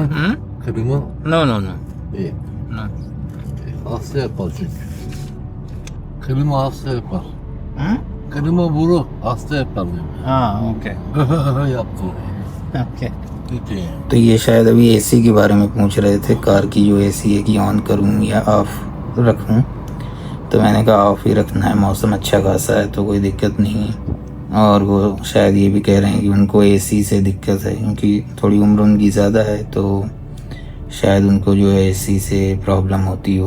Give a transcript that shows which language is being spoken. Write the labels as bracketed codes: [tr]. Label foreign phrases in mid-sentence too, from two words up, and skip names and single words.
[tr] Hmm? Klima? [en] No, no, no, [tr] İyi. [en] no. [tr] Hasta yapar çünkü. Klima hasta yapar. Hmm? Klima vurur, hasta yapar diyor. [hi] हाँ, ओके [tr] Yaptı. [hi] ओके। [tr] Gitti. [hi] तो ये शायद अभी एसी के बारे में पूछ रहे थे, कार की जो एसी है कि ऑन करूँ या ऑफ रखूँ। तो मैंने कहा ऑफ ही रखना है, मौसम अच्छा खासा है तो कोई दिक्कत नहीं है। और वो शायद ये भी कह रहे हैं कि उनको एसी से दिक्कत है, क्योंकि थोड़ी उम्र उनकी ज़्यादा है, तो शायद उनको जो है एसी से प्रॉब्लम होती हो।